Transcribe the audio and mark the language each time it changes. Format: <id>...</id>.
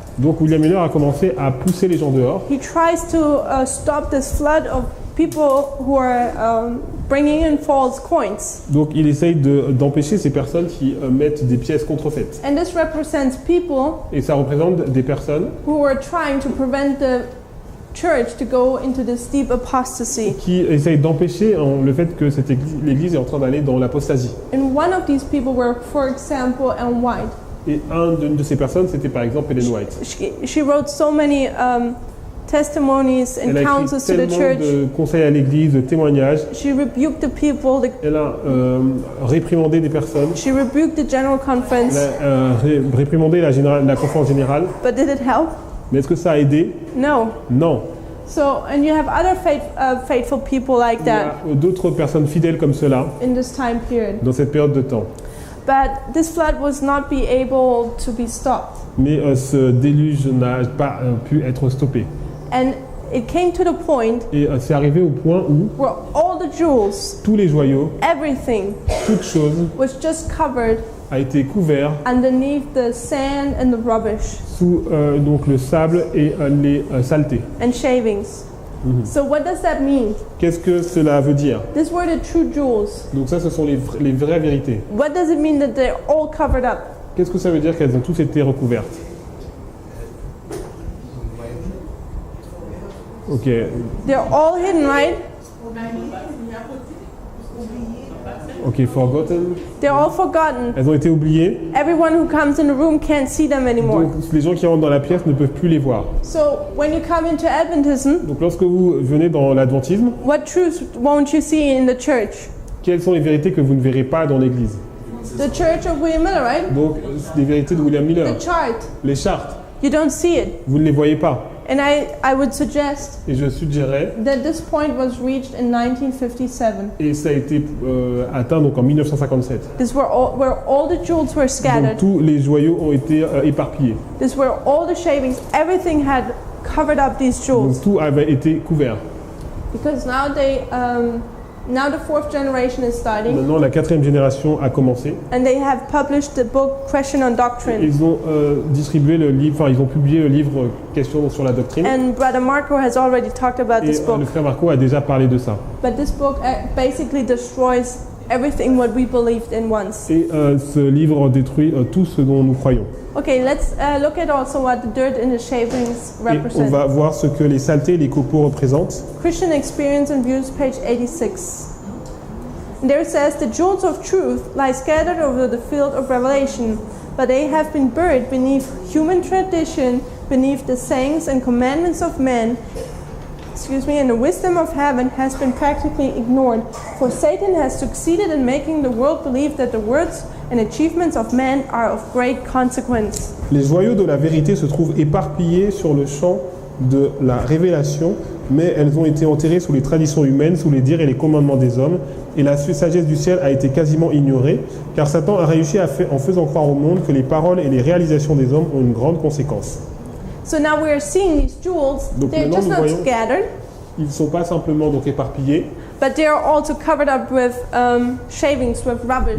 <fr>Donc William Miller a commencé à pousser les gens dehors.</fr> <en>He tries to stop this flood of people who are bringing in false coins.</en> <fr>Donc il essaye d'empêcher ces personnes qui mettent des pièces contrefaites.</fr> <en>And this represents people</en> <fr>Et ça représente des personnes</fr> <en>who were trying to prevent the church to go into this deep apostasy.</en> <fr>qui essayent d'empêcher le fait que l'Église est en train d'aller dans l'apostasie.</fr> <en>And one of these people were, for example, Ellen White.</en> <fr>Et une de ces personnes, c'était par exemple Ellen White.</fr> <en>She wrote so many testimonies and</en> <fr>Elle a écrit</fr> <en>counsels to the</en> <fr>tellement</fr> <en>church.</en> <fr>de conseils à l'Église, de témoignages.</fr> <en>She rebuked the people.</en> <fr>Elle a réprimandé des personnes.</fr> <en>She rebuked the general conference.</en> <fr>Elle a réprimandé la conférence générale.</fr> <en>But did it help?</en> <fr>Mais est-ce que ça a aidé?</fr> <en>No.</en> <fr>Non.</fr> <en>So, and you have other faithful people like</en> <fr>Il y a</fr> <en>that</en> <fr>d'autres personnes fidèles comme cela</fr> <en>in this time period.</en> <fr>dans cette période de temps.</fr> <en>But this flood was not be able to be stopped.</en> <fr>Mais ce déluge n'a pas pu être stoppé.</fr> <en>And it came to the point</en> <fr>Et c'est arrivé au point où</fr> <en>where all the jewels,</en> <fr>tous les joyaux,</fr> <en>everything,</en> <fr>toute chose</fr> <en>was just covered</en> <fr>a été couvert</fr> <en>underneath the sand and the rubbish</en> <fr>sous donc le sable et les saletés.</fr> <en>and shavings. So what does that mean?</en> <fr>Qu'est-ce que cela veut dire?</fr> <en>These were the true jewels.</en> <fr>Donc ça, ce sont les vraies vérités.</fr> <en>What does it mean that they're all covered up?</en> <fr>Qu'est-ce que ça veut dire qu'elles ont tous été recouvertes? Ok.</fr> <en>They're all hidden, right? Ok, forgotten. They're all forgotten.</en> <fr>Elles ont été oubliées.</fr> <en>Everyone who comes in the room can't see them anymore.</en> <fr>Donc les gens qui rentrent dans la pièce ne peuvent plus les voir.</fr> <en>So when you come into Adventism,</en> <fr>Donc lorsque vous venez dans l'adventisme,</fr> <en>what truths won't you see in the church?</en> <fr>quelles sont les vérités que vous ne verrez pas dans l'église?</fr> <en>The church of William Miller, right?</en> <fr>Donc les vérités de William Miller.</fr> <en>The chart.</en> <fr>Les chartes,</fr> <en>You don't see it.</en> <fr>vous ne les voyez pas.</fr> <en>And I would suggest</en> <fr>Et je suggérais,</fr> <en>that this point was reached in 1957.</en> <fr>et ça a été atteint donc en 1957.</fr> <en>This where all the jewels were</en> <fr>Donc</fr> <en>scattered.</en> <fr>tous les joyaux ont été éparpillés.</fr> <en>This where all the shavings, everything had covered up these jewels.</en> <fr>Donc tout avait été couvert.</fr> <en>Because now Now the fourth generation is starting,</en> <fr>Maintenant, la 4e génération a commencé.</fr> <en>and they have published the book Question on Doctrine.</en> <fr>Ils ont distribué le livre, enfin ils ont publié le livre Questions sur la doctrine.</fr> <en>And Brother Marco has already talked about</en> <fr>Et</fr> <en>this book.</en> <fr>le frère Marco a déjà parlé de ça.</fr> <en>But this book basically destroys everything what we believed in once.</en> <fr>Et ce livre détruit tout ce dont nous croyons.</fr> <en>Okay, let's look at also what the dirt and the shavings</en> <fr>Et on</fr> <en>represent.</en> <fr>va voir ce que les saletés et les copeaux représentent.</fr> <en>Christian Experience and Views, page 86. And there it says, the jewels of truth lie scattered over the field of revelation, but they have been buried beneath human tradition, beneath the sayings and commandments of men, and the wisdom of heaven has been practically ignored. For Satan has succeeded in making the world believe that the words and achievements of men are of great consequence.</en> <fr>Les joyaux de la vérité se trouvent éparpillés sur le champ de la révélation, mais elles ont été enterrées sous les traditions humaines, sous les dires et les commandements des hommes, et la sagesse du ciel a été quasiment ignorée, car Satan a réussi en faisant croire au monde que les paroles et les réalisations des hommes ont une grande conséquence.</fr> <en>So now we are seeing these jewels,</en> <fr>Donc</fr> <en>they're</en> <fr>maintenant,</fr> <en>just</en> <fr>nous</fr> <en>not</en> <fr>voyons-</fr> <en>scattered,</en> <fr>Ils ne sont pas simplement donc éparpillés,</fr> <en>but they are also covered up with shavings, with rubbish.</en>